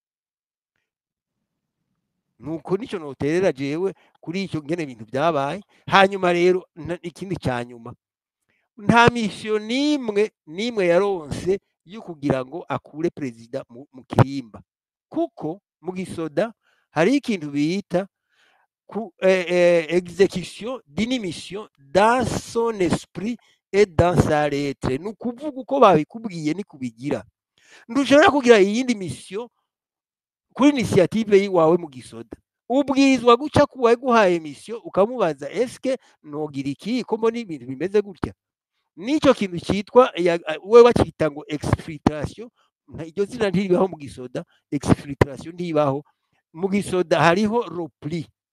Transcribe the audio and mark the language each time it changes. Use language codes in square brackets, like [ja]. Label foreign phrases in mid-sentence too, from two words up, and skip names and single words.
[rn] nuko nico noterera jewe kuri icyo ngene ibintu byabaye hanyuma rero ikindi cyanyuma nta mission nimwe yaronse yo kugira ngo akure president mu Kirimba kuko mu gisoda hari ikintu bita [fr] exécution d'une mission dans son esprit et dans sa lettre [rn] nukuvuga uko babikubwiye ni kubigira ndushobora kugira iyindi mission kuri initiative yiwawe mu gisoda ubwirizwa guca kuwaye guhaye mission ukamubaza eske nogira iki ko mbona ibintu bimeze gutya nico kintu cyitwa we bakita ngo exfiltration iryo zina ntiribaho mu gisoda exfiltration ntibaho mu gisoda hariho repli